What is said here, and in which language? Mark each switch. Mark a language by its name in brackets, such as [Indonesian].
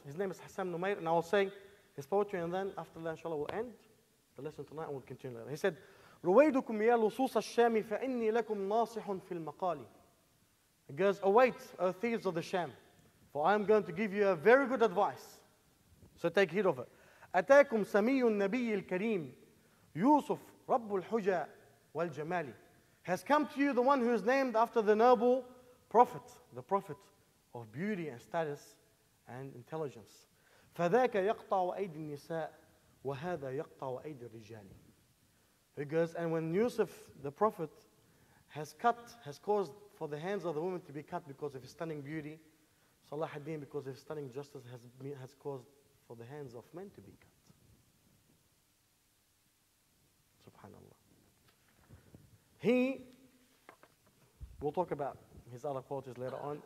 [English] His name is Hassan Numair, and I will say his poetry, and then after that, inshallah, we'll end the lesson tonight and we'll continue later. He said, [Arabic] رويدكم يا لصوص الشام فإني لكم ناصح في المقال. [English] He goes, await, O thieves of the Sham, for I am going to give you a very good advice. So take heed of it. [Arabic] أتاكم سمي النبي الكريم يوسف رب الحجى والجمال. [English] Has come to you the one who is named after the noble prophet, the prophet of beauty and status and intelligence. [Arabic] فذاك يقطع أيدي النساء وهذا يقطع أيدي الرجال. [English] He goes, and when Yusuf, the prophet, has caused for the hands of the women to be cut because of his stunning beauty, Salahudeen, because of his stunning justice, has caused for the hands of men to be cut. Subhanallah. We'll talk about his other qualities later on.